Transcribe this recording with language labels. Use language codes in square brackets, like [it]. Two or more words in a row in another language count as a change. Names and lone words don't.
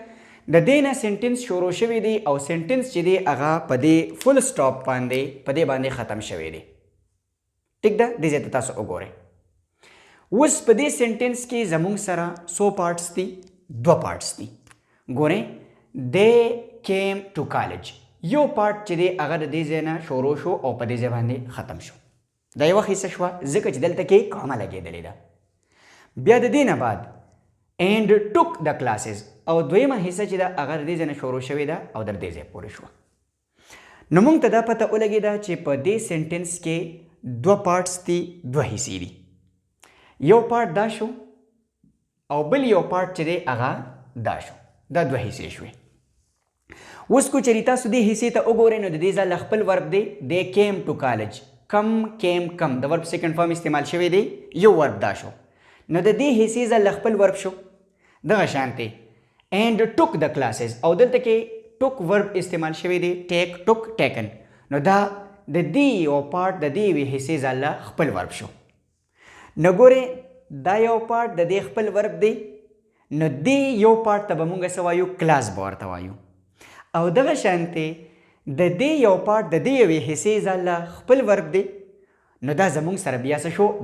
[ps] د دې نه سینټنس شروع شوی دی او سینټنس چې دی هغه په دې [en] full stop [ps] باندې په دې باندې ختم شوی دی. ټیک ده؟ دې ځای ته تاسو وګورئ. اوس په دې سینټنس کې زموږ سره څو پارټس دي؟ دوه پارټس دي. ګورئ، [en] they came to college. [ps] یو پارټ چې دی هغه د دې ځای نه شروع شو او په دې ځای باندې ختم شو. دا یوه حصه شوه ځکه چې دلته کې کاما لګېدلې ده. بیا د دې نه بعد [en] and took the classes [ps] او دویمه حصه چې ده هغه د دې ځای نه شروع شوې ده او در دې ځای پورې شوه. نو موږ ته دا پته ولګېده چې په دې سینټنس کې دوه پارټس دي، دوه حصې دي. یو پارټ دا شو او بل یو پارټ چې دی هغه دا شو. دا دوه حصې شوې. اوس کو چېرې تاسو دې حصې ته وګورئ نو د دې ځای له خپل ورب دی [en] they came to college. come came come [ps] د [en] verb second form [ps] استعمال شوی دی، یو ورب دا شو. نو د دې حصې ځای له خپل ورب شو. دغه شانتې [en] and took the classes [ps] او دلته کې [en] took verb [ps] استعمال شوی دی، take took taken. نو دا د دې یو پارټ د دې یوې حصې ځای له خپل ورب شو. نو ګورې دا یو پارټ د دې خپل ورب دی، نو دې یو پارټ ته به مونږ څه وایو؟ کلاس به ورته وایو. او دغه شانتې د دې یو پارټ د دې یوې حصې ځای له خپل ورب دی، نو دا زمونږ سره بیا څه شو؟